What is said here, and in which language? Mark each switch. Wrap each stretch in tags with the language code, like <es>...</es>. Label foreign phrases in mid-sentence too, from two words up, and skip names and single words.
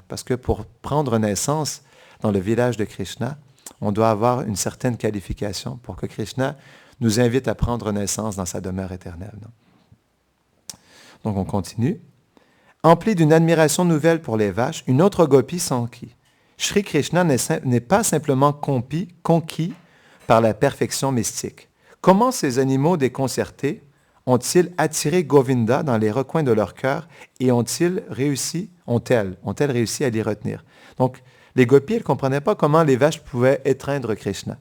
<fr>Parce que pour prendre naissance dans le village de Krishna, on doit avoir une certaine qualification pour que Krishna nous invite à prendre naissance dans sa demeure éternelle. Non? Donc, on continue. Empli d'une admiration nouvelle pour les vaches, une autre gopi s'enquit. Shri Krishna n'est pas simplement conquis par la perfection mystique. Comment ces animaux déconcertés ont-ils attiré Govinda dans les recoins de leur cœur et ont-elles réussi à l'y retenir? Donc, les gopis, elles ne comprenaient pas comment les vaches pouvaient étreindre Krishna.</fr>